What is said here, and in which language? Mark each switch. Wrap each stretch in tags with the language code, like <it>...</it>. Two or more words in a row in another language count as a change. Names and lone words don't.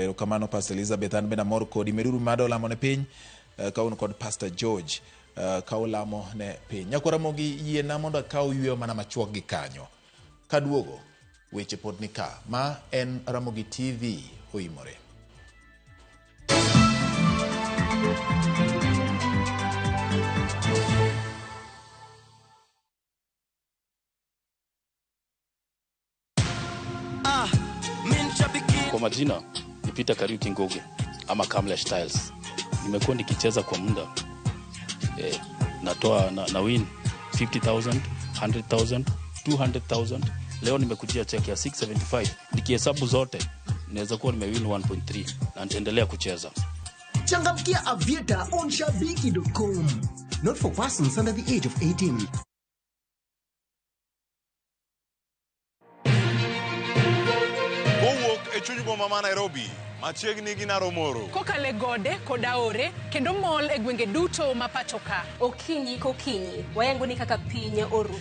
<luo>Erokamano Pastor Elizabeth. An bende amor kodi meruru mado lamo ne piny kaun kod Pastor George ka olamo ne piny. Nyako Ramogi yiena mondo akaw yweyo mana machuok gi kanyo kaduogo weche pod nika. Ma en Ramogi TV oimore.</luo> <sw>Kwa majina ni Peter Kariuki Ngoge ama Kamla Styles. Nimekuwa nikicheza kwa muda natoa na win 50,000, 100,000, 200,000. Leo nimekujia check ya 675. Nikihesabu zote naweza kuwa nimewin 1.3 na nitaendelea kucheza. Changamkia Avieta on shabiki.com.</sw> <en>Not for persons under the age of 18.</en> <luo>Chuny boma ma Nairobi machiegni gi Naromoro kokale gode koda ore kendo mol e gwenge duto ma pachoka. Okinyi kokinyi wayango ni kaka piny oru</luo>